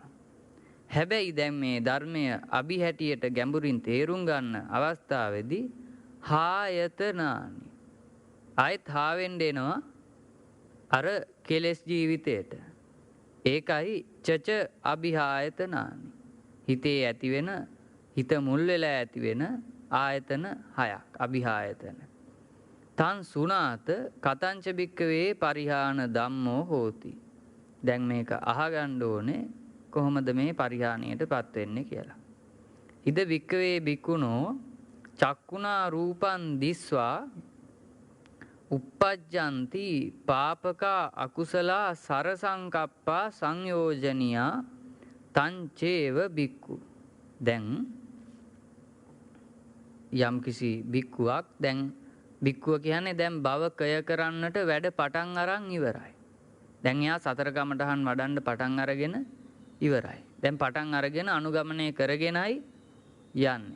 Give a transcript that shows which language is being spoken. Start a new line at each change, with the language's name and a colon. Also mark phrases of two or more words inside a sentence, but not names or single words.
Sinhala: හැබැයි දැන් මේ ධර්මය අභිහැටියට ගැඹුරින් තේරුම් ගන්න අවස්ථාවේදී හායතනානි ආයත් හාවෙන්න එනවා අර කෙලෙස් ජීවිතයට.
Pali: ඒකයි චච අභිහායතනානි.
Sinhala: හිතේ ඇති වෙන, හිත මුල් වෙලා ඇති වෙන ආයතන හයක්, අභිහායතන.
Pali: තන් සුනාත කතංච භික්කවේ පරිහාන ධම්මෝ හෝති.
Sinhala: දැන් මේක අහගන්න ඕනේ කොහොමද මේ පරිහානියටපත් වෙන්නේ කියලා.
Pali: ඉද භික්කවේ භික්ඛුනෝ චක්කුණා රූපං දිස්වා uppajjanti පාපකා අකුසලා සරසංකප්පා සංයෝජනියා තංචේව භික්ඛු.
Sinhala: දැන් යම්කිසි භික්ඛුවක්, දැන් භික්ඛුව කියන්නේ දැන් භව කය කරන්නට වැඩ පටන් අරන් ඉවරයි. දැන් එයා සතර කමඨහන් වඩන්න පටන් අරගෙන ඉවරයි. දැන් පටන් අරගෙන අනුගමනය කරගෙනයි යන්නේ.